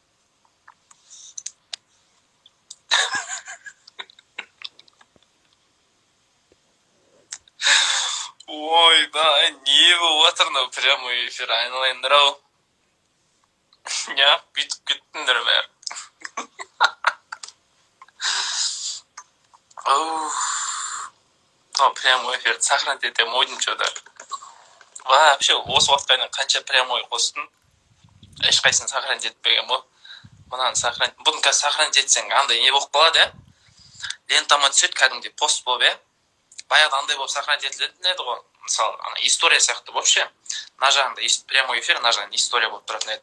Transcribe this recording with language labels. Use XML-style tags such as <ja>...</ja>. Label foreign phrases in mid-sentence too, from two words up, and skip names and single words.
<kk>Ой, да, не болып отыр мынау</kk> <ru>прямой эфир</ru> <kk>айналайындар-ау. Неғып бүйтіп кеттіңдер бәрі.</kk> <ru>Прямой эфир сохранить</ru> <kk>етем ойдым</kk> <ru>что-то.</ru> <kk>Вообще осы уақытқа дейін қанша прямой қостың? Ешқайсысын сохранить етпеген бұл. Бұны қазір сохранить етсең андай не болып қалады, лентама түседі, кәдімгідей пост болып, баяғыда андай болып сохранить етілетін еді ғой. Мысалы, история сияқты вообще. Мына жағында</kk> <ru>прямой эфир,</ru> <kk>мына жағында история болып тұратын еді.</kk>